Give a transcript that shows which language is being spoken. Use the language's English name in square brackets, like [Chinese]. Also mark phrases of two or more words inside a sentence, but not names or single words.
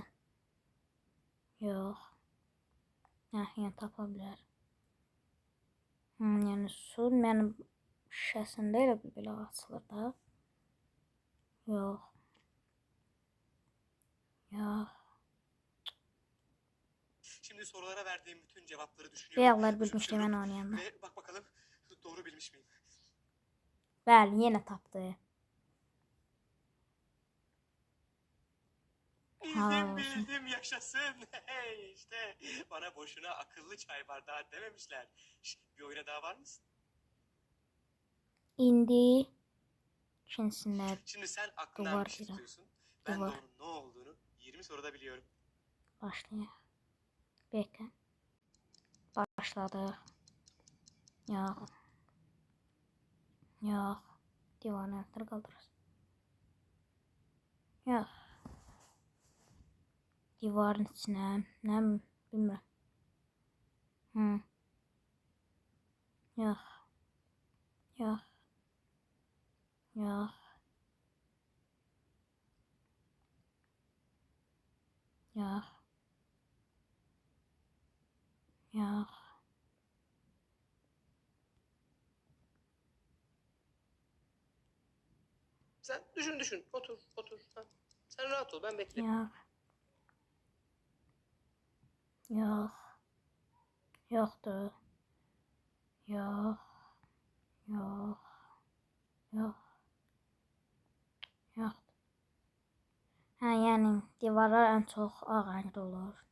[Azerbaijani] Yox. Yəni tapa bilər. Yəni su mənim şişəsində elə belə açılır da. Yox. Yox. [Turkish] Şimdi sorulara verdiğim bütün cevapları düşünüyorum. [Azerbaijani] Beyazlar bilmişdim mən oynayanda. [Turkish] Ve bak bakalım doğru bilmiş miyim? [Azerbaijani] Bəli, yenə tapdı. [Turkish] Bildim yaşasın. Hey işte bana boşuna akıllı çay bardağı dememişler. Bir oyuna daha var mısın? [Azerbaijani] İndi ikincisində [Turkish] Şimdi sen aklından duvar bir şey [Azerbaijani] deyirəm. [Turkish] tutuyorsun. Ben de Duvar. onun ne olduğunu 20 soruda biliyorum. [Azerbaijani] Başlayaq. Beklə. Başladıq. Yox. Yox. Divarın altını qaldırırız. Yox. Divarın içinə, nə bilmirəm. Yox. Yox. Yox. Yox. Yox. [Turkish] Sen düşün. Otur. Ha. Sen rahat ol, ben bekliyorum. [Azerbaijani] Yox. Yox. Yoxdur. Yox. Yox. Yox. Yoxdur. Hə, yəni divarlar ən çox ağ rəngdə olur.